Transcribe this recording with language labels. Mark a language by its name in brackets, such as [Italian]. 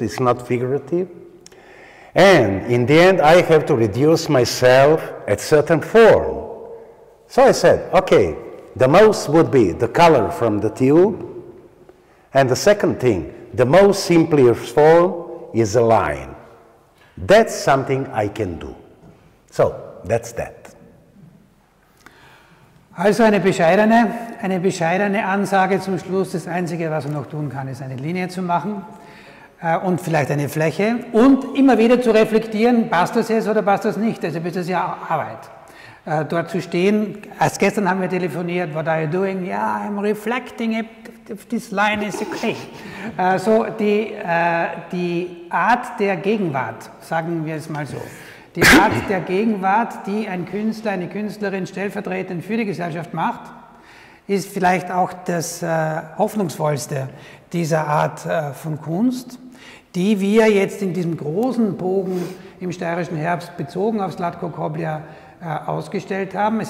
[English] It's not figurative. And in the end, I have to reduce myself at certain form. So I said, okay, the most would be the color from the tube. And the second thing, the most simplest form is a line. That's something I can do. So, that's that. [German] Also eine bescheidene Ansage zum Schluss. Das Einzige, was man noch tun kann, ist eine Linie zu machen und vielleicht eine Fläche und immer wieder zu reflektieren, passt das jetzt oder passt das nicht. Also das ist ja Arbeit. Dort zu stehen, erst gestern haben wir telefoniert, [English] what are you doing? Yeah, I'm reflecting if this line is okay. [German] So die Art der Gegenwart, sagen wir es mal so. Die Art der Gegenwart, die ein Künstler, eine Künstlerin stellvertretend für die Gesellschaft macht, ist vielleicht auch das hoffnungsvollste dieser Art von Kunst, die wir jetzt in diesem großen Bogen im steirischen Herbst bezogen auf Zlatko Kopljar ausgestellt haben.